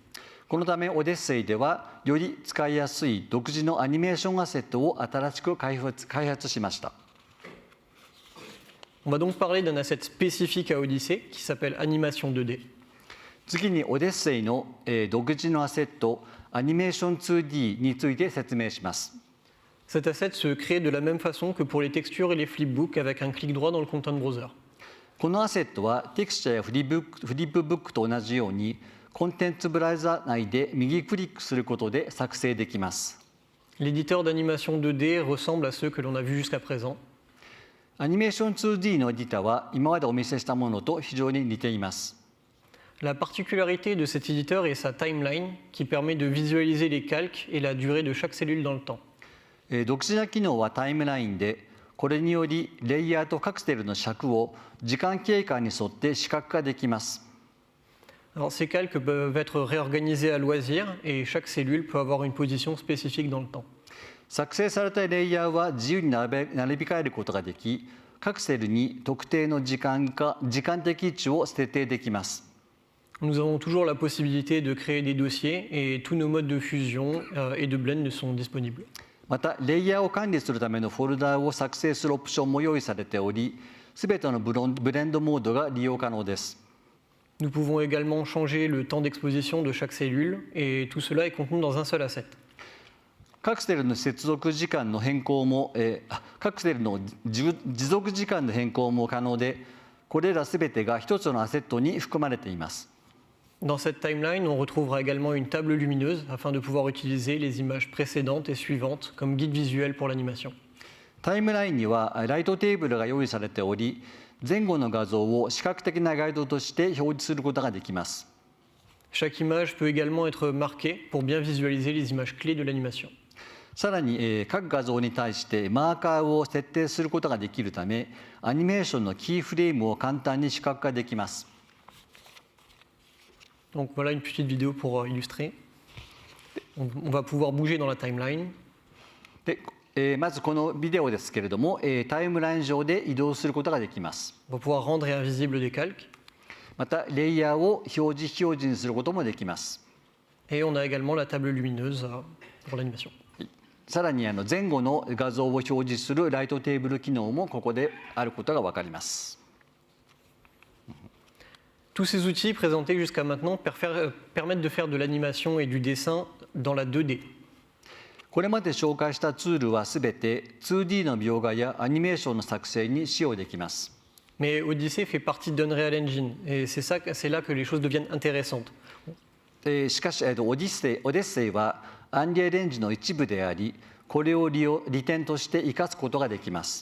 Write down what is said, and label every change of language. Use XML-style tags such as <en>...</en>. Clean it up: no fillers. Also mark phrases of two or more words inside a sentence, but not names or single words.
<ja>このためオデッセイではより使いやすい独自のアニメーションアセットを新しく開発しました。</ja> <fr>On va donc parler d'un asset spécifique à Odyssey qui s'appelle Animation 2D.</fr> <ja>次にオデッセイの、独自のアセットアニメーション 2D について説明します。</ja> <fr>Cet asset se crée de la même façon que pour les textures et les flipbooks avec un clic droit dans le Content Browser.</fr> <ja>このアセットはテクスチャやフリップブックと同じようにコンテンツブラウザ内で右クリックすることで作成できます。</ja> <fr>L'éditeur d'animation 2D ressemble à ceux que l'on a vus jusqu'à présent.</fr> <ja>アニメーション 2D のエディタは今までお見せしたものと非常に似ています。</ja> <fr>La particularité de cet éditeur est sa timeline qui permet de visualiser les calques et la durée de chaque cellule dans le temps.</fr> <ja>独自な機能はタイムラインで、これによりレイヤーとカクテルの尺を時間経過に沿って視覚化できます。</ja> <fr>Alors, ces calques peuvent être réorganisés à loisir et chaque cellule peut avoir une position spécifique dans le temps.</fr> <ja>作成されたレイヤーは自由に並び替えることができ、各セルに特定の時間的位置を設定できます。</ja> <fr>Nous avons toujours la possibilité de créer des dossiers et tous nos modes de fusion et de blend sont disponibles.</fr> <ja>またレイヤーを管理するためのフォルダを作成するオプションも用意されており、すべてのブレンドモードが利用可能です。</ja> <fr>Nous pouvons également changer le temps d'exposition de chaque cellule et tout cela est contenu dans un seul asset.</fr> <ja>各セルの接続時間の変更も、各セルの持続時間の変更も可能で、これらすべてが一つのアセットに含まれています。</ja> <fr>Dans cette timeline, on retrouvera également une table lumineuse afin de pouvoir utiliser les images précédentes et suivantes comme guide visuel pour l'animation.</fr> <ja>タイムラインにはライトテーブルが用意されており、前後の画像を視覚的なガイドとして表示することができます。</ja> <fr>Chaque image peut également être marquée pour bien visualiser les images clés de l'animation.</fr> <ja>さらに、各画像に対してマーカーを設定することができるため、アニメーションのキーフレームを簡単に視覚化できます。</ja> <fr>Donc voilà une petite vidéo pour illustrer. On va pouvoir bouger dans la timeline.</fr> <ja>で、まずこのビデオですけれども、タイムライン上で移動することができます。</ja> <fr>On va pouvoir rendre et invisible des calques.</fr> <ja>またレイヤーを表示非表示にすることもできます。</ja> <fr>Et on a également la table lumineuse pour l'animation.</fr> <ja>さらに前後の画像を表示するライトテーブル機能もここであることが分かります。</ja> <fr>Tous ces outils présentés jusqu'à maintenant permettent de faire de l'animation et du dessin dans la 2D.</fr> <ja>これまで紹介したツールはすべて 2D の描画やアニメーションの作成に使用できます。</ja> <fr>Mais Odyssey fait partie d'Unreal Engine et c'est là que les choses deviennent intéressantes.</fr> <ja>しかし、オデッセイはアンリアルエンジンの一部であり、これを利点として生かすことができます。</ja>